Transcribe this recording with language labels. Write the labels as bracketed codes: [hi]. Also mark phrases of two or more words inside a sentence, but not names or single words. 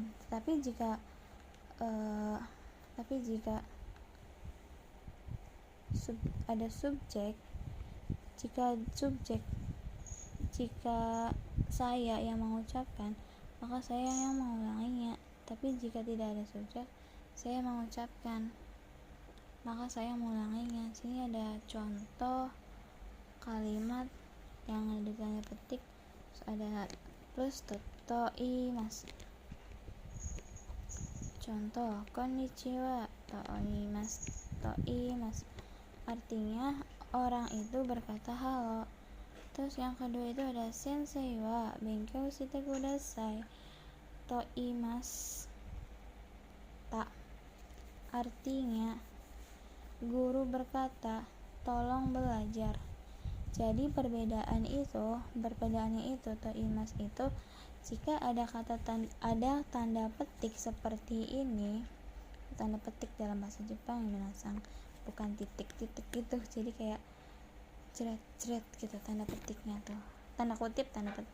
[id] Tapi jika ada subjek, jika saya yang mengucapkan maka saya yang mengulanginya. Tapi jika tidak ada subjek, saya mengucapkan maka saya mengulanginya. Sini ada contoh kalimat yang ditanya petik. Ada plus [ja] と言います. Contoh こんにちはと言います. [id] artinya orang itu berkata halo. Terus yang kedua itu ada [ja] 先生は勉強してくださいと言いました, [id] artinya guru berkata tolong belajar. Jadi perbedaannya itu [ja] と言います [id] itu jika ada ada tanda petik seperti ini, tanda petik dalam bahasa Jepang minasang, bukan titik-titik gitu, jadi kayak jret-jret gitu tanda petiknya tuh, tanda kutip kalau